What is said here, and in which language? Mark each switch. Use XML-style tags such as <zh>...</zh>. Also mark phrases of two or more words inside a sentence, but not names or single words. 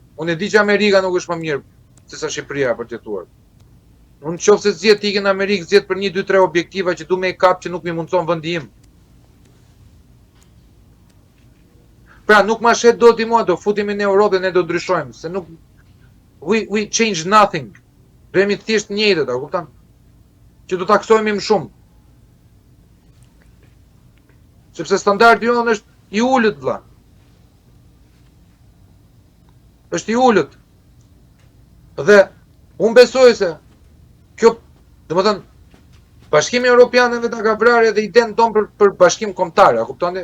<sq>Unë e di që Amerika nuk është më mirë se sa Shqipëria për të jetuar. Unë nëse zgjedh të ikën në Amerikë, zgjedh për 1, 2, 3 objektiva që du me i kap që nuk mi mundson vendi im. Pra nuk ma shet do t'i mua, do futemi në Europë dhe ne do ndryshojmë, se nuk</sq> <en>we change nothing.</en> <sq>Do jemi thjesht njëjtët, a kupton? Që do taksohemi më shumë. Sepse standardi jonë është i ulët vëlla. është i ullët. Dhe unë besoj se kjo, domethënë, Bashkimi Evropian vetë ka vrarë edhe idenë tonë për bashkim kombëtar, a kuptoni?</sq>